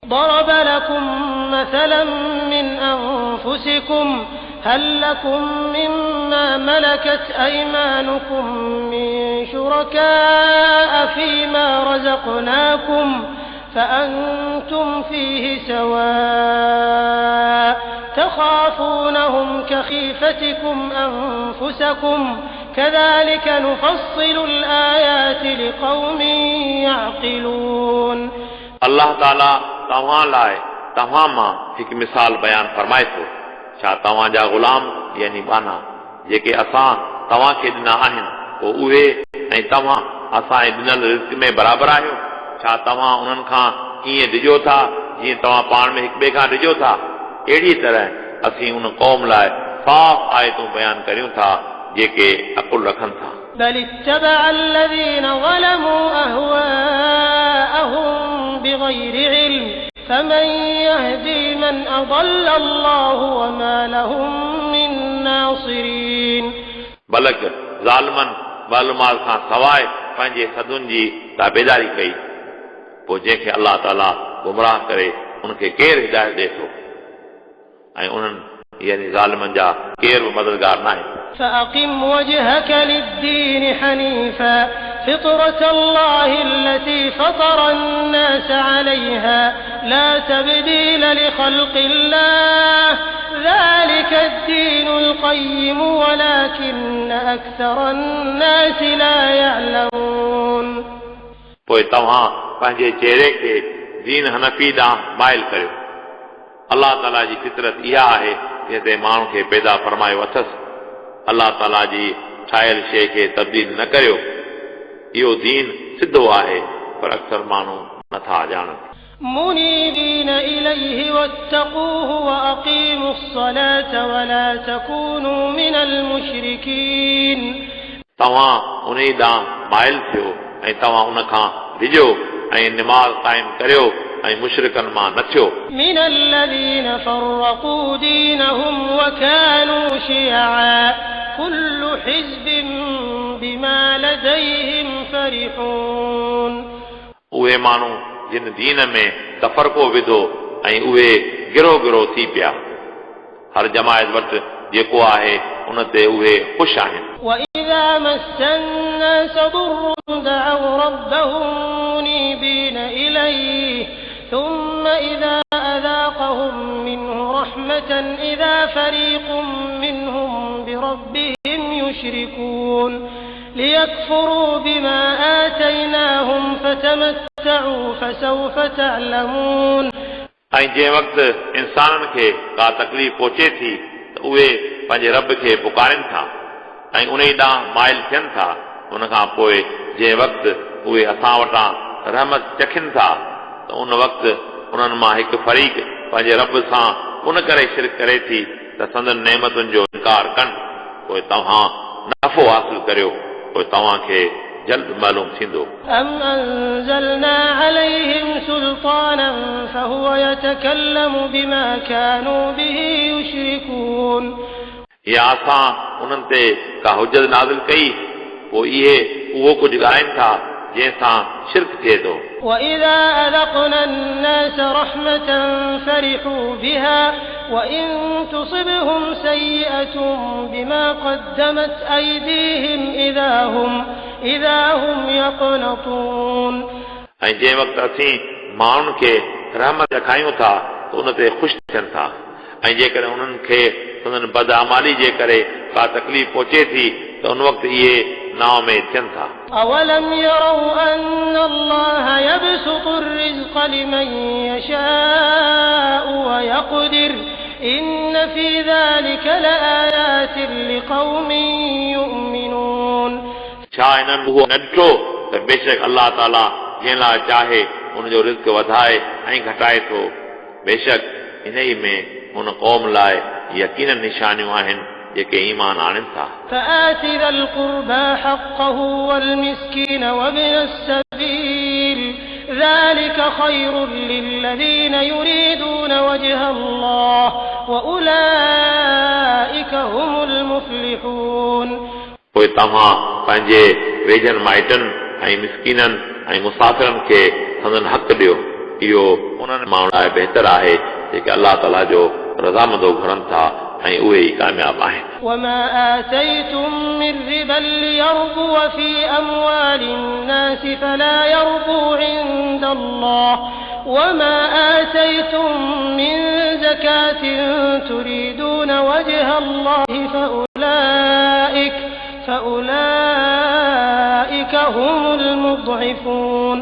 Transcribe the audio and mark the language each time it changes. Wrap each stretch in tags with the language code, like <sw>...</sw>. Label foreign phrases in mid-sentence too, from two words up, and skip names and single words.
<ar>ضرب لكم مثلا من أنفسكم هل لكم مما ملكت أيمانكم من شركاء فيما رزقناكم فأنتم فيه سواء تخافونهم كخيفتكم أنفسكم كذلك نفصل الآيات لقوم يعقلون</ar> <sd>अल्लाह ताला तव्हां लाइ तव्हां मां हिकु मिसाल बयान फरमाए थो छा तव्हां जा ग़ुलाम यानी बाना जेके असां तव्हां खे ॾिना आहिनि पोइ उहे ऐं तव्हां असांजे ॾिनल रिज़्क़ में बराबरि आहियो छा तव्हां उन्हनि खां ईअं ॾिजो था जीअं तव्हां पाण में हिक ॿिए खां ॾिजो था अहिड़ी तरह असीं उन क़ौम लाइ साफ़ आयतूं बयान करियूं था जेके अक़ुल रखनि था</sd> <ar>بل اتبع الذين ظلموا أهواءهم بغير علم فمن يهدي من أضل الله وما لهم من ناصرين</ar> <sd>बलक ज़ालिमनि मालूमात खां सवाइ पंहिंजे सदुनि जी ताबेदारी कई पोइ जंहिंखे अल्लाह ताला गुमराह करे उनखे केरु हिदायत ॾे थो ऐं उन्हनि यानी ज़ालिमनि जा केरु बि मददगार न आहे</sd> <ar>فأقم وجهك للدين حنيفا فطرة الله التي فطر الناس عليها لا تبديل لخلق الله ذلك الدين القيم ولكن أكثر الناس لا يعلمون</ar> <sd>पोइ तव्हां पंहिंजे चेहरे खे दीन हनफी ॾांहुं माइल करियो अल्लाह ताला जी फितरत इहा आहे जंहिं ते माण्हू खे पैदा फरमायो अथसि अल्लाह ताला जी ठाहियल शइ खे तब्दील न करियो इहो दीन सिधो आहे पर अक्सर माण्हू नथा ॼाणनि</sd> <ar>منيبين إليه واتقوه وأقيموا الصلاة ولا تكونوا من المشركين</ar> <sd>तव्हां उन ॾांहुं माइल थियो ऐं तव्हां उन खां डिॼो ऐं निमाज़ क़ाइम करियो ऐं मुशरिकनि मां न थियो</sd> <ar>من الذين فرقوا دينهم وكانوا شيعا كل حزب بما لديهم فرحون</ar> <sd>उहे माण्हू जिन दीन में तफ़रक़ो विधो ऐं उहे गिरोह गिरोह थी पिया हर जमायत वटि जेको आहे उन ते उहे ख़ुशि आहिनि</sd> <ar>وإذا مس الناس ضر دعوا ربهم منيبين إليه ثم إذا أذاقهم منه رحمة إذا فريق منهم بربهم يشركون ليكفروا بما آتيناهم فتمتعوا فسوف تعلمون</ar> <sd>ऐं जंहिं वक़्तु इंसाननि खे का तकलीफ़ पहुचे थी त उहे पंहिंजे रब खे पुकारनि था ऐं उन ॾांहुं माइल थियनि था उन खां पोइ जंहिं वक़्तु उहे असां वटां रहमत चखनि था त उन वक़्तु उन्हनि मां हिकु फरीक़ पंहिंजे रब सां उन करे शिरक करे थी त संदन नेमतुनि जो इनकार कनि पोइ तव्हां नफ़ो हासिल करियो पोइ तव्हांखे जल्द मालूम थींदो</sd> <ar>أم أنزلنا عليهم سلطانا فهو يتكلم بما كانوا به يشركون</ar> <sd>या असां उन्हनि ते का हुजत नाज़िल कई पोइ इहे उहो कुझु ॻाल्हाइनि था जंहिंसां शिरक थिए थो</sd> <ar>وإذا أذقنا الناس رحمة فرحوا بها وإن تصبهم سيئة بما قدمت أيديهم إذا هم يقنطون</ar> <sd>ऐं जंहिं वक़्तु असीं माण्हुनि खे रहमत ॾेखारियूं था त उन ते ख़ुशि थियनि था ऐं जेकॾहिं उन्हनि खे उन्हनि बदअमाली जे करे का तकलीफ़ पहुचे थी त उन वक़्तु इहे नाव में थियनि था</sd> <ar>أولم يروا أن الله يبسط الرزق لمن يشاء ويقدر إن في ذلك لآيات لقوم يؤمنون</ar> <sd>छा इन्हनि उहो न ॾिठो त बेशक अल्लाह ताला जंहिं लाइ चाहे उनजो रिज़्क़ वधाए ऐं घटाए थो बेशक इन ई में उन क़ौम लाइ यकीनन निशानियूं आहिनि जेके ईमान आणनि था</sd> <ar>فآت ذا القربى حقه والمسكين وابن السبيل ذلك خير للذين يريدون وجه الله وأولئك هم المفلحون</ar> <sd>पोइ तव्हां पंहिंजे वेझनि माइटनि ऐं मिस्कीननि ऐं मुसाफ़िरनि खे संदन हक़ ॾियो इहो उन्हनि माण्हुनि लाइ बहितर आहे जेके अलाह ताला जो रज़ामंदो घुरनि था ऐं उहे ई कामयाब आहिनि.</sd> <ar>وما آتيتم من ربا ليربو في أموال الناس فلا يربو عند الله وما آتيتم من زكاة تريدون وجه الله فأولئك هم المضعفون.</ar>